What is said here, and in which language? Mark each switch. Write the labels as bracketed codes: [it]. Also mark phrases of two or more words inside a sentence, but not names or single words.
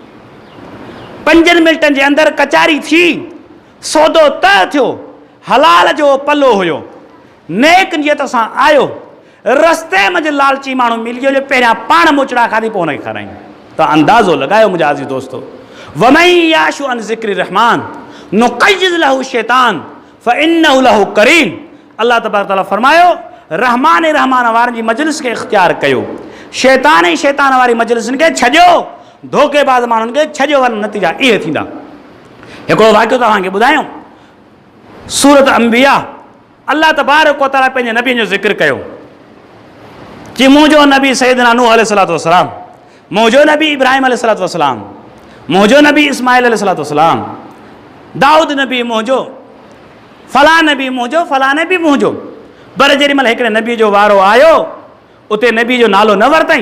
[sd] 5 मिंटनि जे अंदरि कचारी थी, सौदो तय थियो, हलाल जो पलो हुयो, नेक नियत सां आयो, रस्ते मंझि लालची माण्हू मिली वियो, जो पहिरियां पाण मोचड़ा खाधी पोइ हुनखे खाराईंदो। त अंदाज़ो लॻायो मुंहिंजा अज़ीज़ दोस्तो, [ar] ومن يعش عن ذكر الرحمن نقيض له شيطانا فإنه له قرين. [sd] अल्लाह [ar] تبارك تعالى [sd] फरमायो, रहमान वारनि जी मजलिस खे इख़्तियार कयो, शैतान वारी मजलिसनि खे छॾियो, धोखेबाज़ माण्हुनि खे छॾियो, वञ नतीजा इहे थींदा। हिकिड़ो वाक़ियो तव्हांखे ॿुधायूं, सूरत अंबिया, अल्लाह [ar] تبارك وتعالى [sd] पंहिंजे नबीअ जो ज़िक्र कयो कि मुंहिंजो नबी सैयदना नूह [ar] عليه الصلاة والسلام, [sd] मुंहिंजो नबी इब्राहिम [ar] عليه الصلاة والسلام, [sd] मुंहिंजो नबी इस्माइल [ar] عليه الصلاة والسلام, [sd] दाऊद नबी मुंहिंजो, फलां नबी मुंहिंजो, फलां नबी मुंहिंजो। पर जेॾी महिल हिकिड़े नबी जो वारो आयो, उते नबी जो नालो न वरितईं।